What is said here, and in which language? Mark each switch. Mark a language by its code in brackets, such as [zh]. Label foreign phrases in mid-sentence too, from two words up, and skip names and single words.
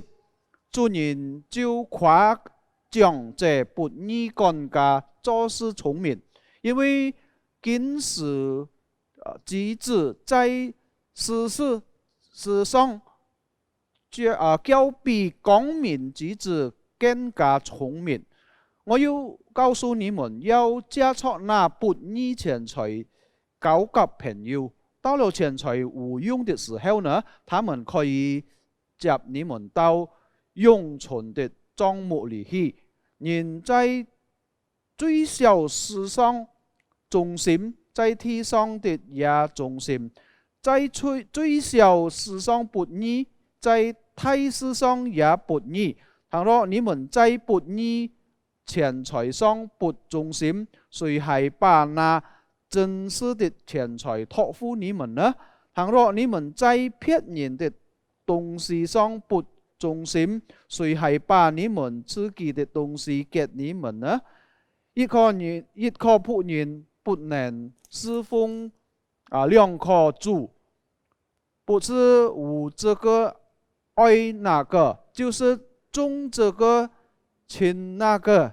[zh] 主人就誇獎這不義幹家做事聰明，因為今時之子在世上較比光明之子更加聰明。我要告訴你們，要借出那不義錢財交給朋友，到了錢財無用的時候呢，他們可以接你們到永存的帳幕裏去。人在最小事上忠心，在天上的也忠心；在最小事上不義，在大事上也不義。倘若你們在不義錢財上不忠心，誰還把那真實的錢財託付你們呢？倘若你們在騙人的東西上不忠心，誰還把你們自己的東西給你們呢？一個僕人不能侍奉兩個主，不是無這個愛那個，就是重這個輕那個。